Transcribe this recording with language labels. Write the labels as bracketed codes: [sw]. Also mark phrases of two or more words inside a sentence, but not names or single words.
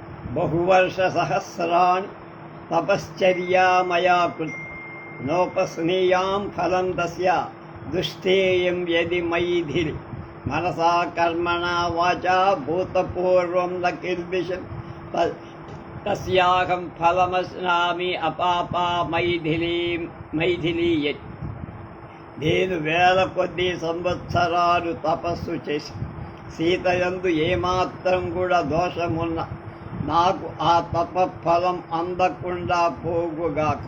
[sa] बहुवर्षसहस्राणि तपश्चर्या मया कृत नोपस्नेयां फलं तस्य दुष्टेयं यदि मयि धिरि मनसा कर्मणा वाचा भूतपूर्वं न किल्बिषन् तस्याहं फलमश्नामि अपापा మైథిలీయతి. [te] నేను వేల కొద్ది సంవత్సరాలు తపస్సు చేసి సీతయందు ఏమాత్రం కూడా దోషమున్న నాకు ఆ తపఫలం అందకుండా పోగుగాక.